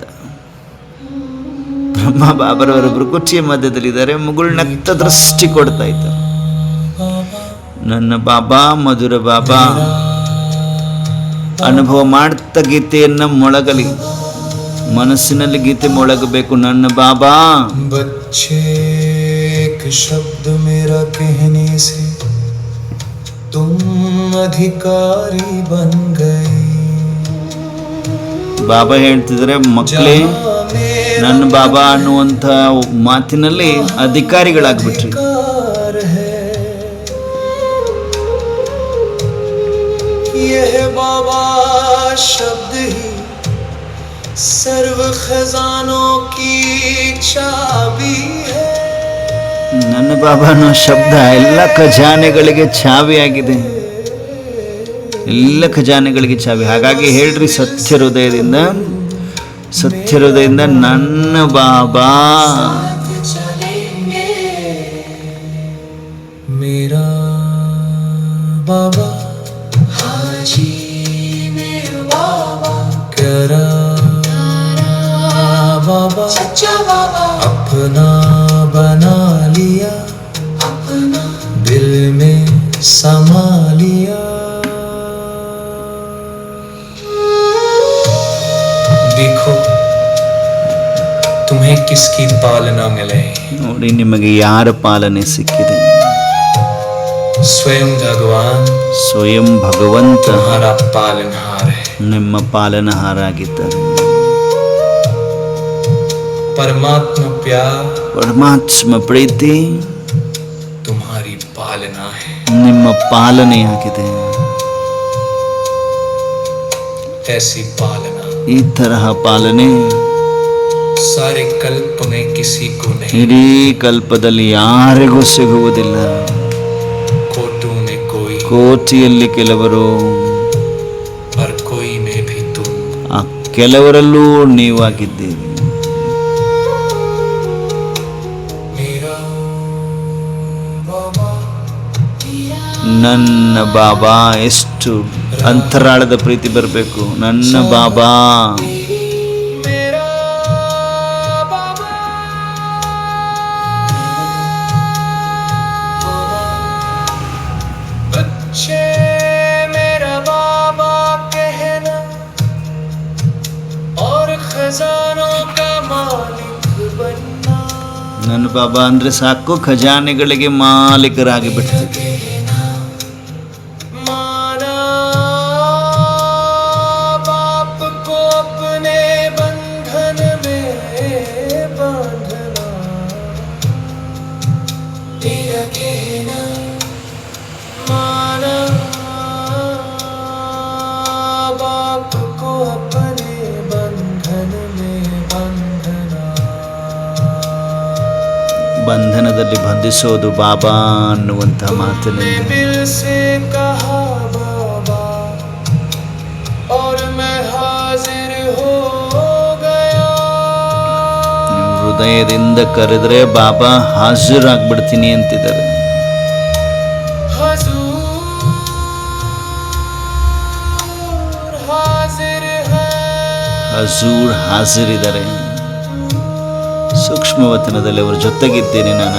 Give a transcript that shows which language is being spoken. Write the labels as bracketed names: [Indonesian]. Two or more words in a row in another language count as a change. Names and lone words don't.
[Kannada] ಬ್ರಹ್ಮ ಬಾಬರವರ ಭೃಕುಟಿಯ ಮಧ್ಯದಲ್ಲಿದ್ದಾರೆ, ಮುಗುಳ್ನಗ್ತ ದೃಷ್ಟಿ ಕೊಡ್ತಾ ಇದ್ದಾರೆ. ನನ್ನ ಬಾಬಾ ಮಧುರ ಬಾಬಾ ಅನುಭವ ಮಾಡ್ತಾ ಗೀತೆಯನ್ನು ಮೊಳಗಲಿ, ಮನಸ್ಸಿನಲ್ಲಿ ಗೀತೆ ಮೊಳಗಬೇಕು. ನನ್ನ ಬಾಬಾ [Hindi] बच्चे के शब्द मेरा कहने से तुम अधिकारी बन गए. [Kannada] ಬಾಬಾ ಹೇಳ್ತಿದ್ದಾರೆ, ಮಕ್ಕಳೇ ನನ್ನ ಬಾಬಾ ಅನ್ನುವಂಥ ಮಾತಿನಲ್ಲಿ ಅಧಿಕಾರಿಗಳಾಗ್ಬಿಟ್ರಿ. [Hindi] यह बाबा शब्द ही सर्व खजानों की चाबी है. [Kannada] ನನ್ನ ಬಾಬಾ ಅನ್ನೋ ಶಬ್ದ ಎಲ್ಲ ಖಜಾನೆಗಳಿಗೆ ಚಾವಿಯಾಗಿದೆ, ಎಲ್ಲ ಖಜಾನೆಗಳಿಗೆ ಚಾವಿ. ಹಾಗಾಗಿ ಹೇಳ್ರಿ ಸತ್ಯ ಹೃದಯದಿಂದ, ಸತ್ಯ ಹೃದಯದಿಂದ ನನ್ನ ಬಾಬಾ. [Hindi] मेरा बाबा प्यारा बाबा अपना बना लिया, दिल में समा लिया. देखो तुम्हें किसकी पालना मिले. [Kannada] ನೋಡಿ ನಿಮಗೆ ಯಾರ ಪಾಲನೆ ಸಿಕ್ಕಿದೆ. [Hindi] स्वयं भगवान [Kannada] ಸ್ವಯಂ ಭಗವಂತ [Hindi] तुम्हारा पालनहार है. [Kannada] ನಿಮ್ಮ ಪಾಲನಹಾರ ಆಗಿದ್ದಾರೆ. [Hindi] परमात्मा प्यार [Kannada] ಪರಮಾತ್ಮ ಪ್ರೀತಿ [Hindi] तुम्हारी पालना है. [Kannada] ನಿಮ್ಮ ಪಾಲನೆಯಾಗಿದೆ. [Hindi] ऐसी पालना [Kannada] ಈ ತರಹ ಪಾಲನೆ [Hindi] सारे कल्प में किसी को नहीं. [Kannada] ಇಡೀ ಕಲ್ಪದಲ್ಲಿ ಯಾರಿಗೂ ಸಿಗುವುದಿಲ್ಲ. [Hindi] कोटों में कोई [Kannada] ಕೋಟಿಯಲ್ಲಿ ಕೆಲವರು, [Hindi] और कोई में भी तुम. [Kannada] ಆ ಕೆಲವರಲ್ಲೂ ನೀವಾಗಿದ್ದೀರಿ. [Hindi] मेरा बाबा [Kannada] ನನ್ನ ಬಾಬಾ. ಎಷ್ಟು ಅಂತರಾಳದ ಪ್ರೀತಿ ಬರಬೇಕು. ನನ್ನ ಬಾಬಾ [Hindi] मेरा बाबा बच्चे मेरा बाबा कहना और खजानों का मालिक बनना. [Kannada] ನನ್ನ ಬಾಬಾ ಅಂದ್ರೆ ಸಾಕು, ಖಜಾನೆಗಳಿಗೆ ಮಾಲೀಕರಾಗಿ ಬಿಡ್ತೀವಿ. [Hindi] माना बाप को अपने बंधन में बांधना. तेरा कहना माना बाप को अपने बंधन में बांधना. [Kannada] ಬಂಧನದಲ್ಲಿ ಬಂಧಿಸೋದು ಬಾಬಾ ಅನ್ನುವಂಥ ಮಾತಿನಲ್ಲಿ. [Hindi] दिल से कहा बाबा और मैं हाजिर हो गया. [Kannada] ನೀವು ಹೃದಯದಿಂದ ಕರೆದ್ರೆ ಬಾಬಾ ಹಾಜರಾಗ್ಬಿಡ್ತೀನಿ ಅಂತಿದ್ದಾರೆ. [Hindi] हजूर हाजिर [Kannada] ಹಜೂರ್ ಹಾಜರಿದ್ದಾರೆ. ಸೂಕ್ಷ್ಮವತನದಲ್ಲಿ ಅವ್ರ ಜೊತೆಗಿದ್ದೇನೆ ನಾನು.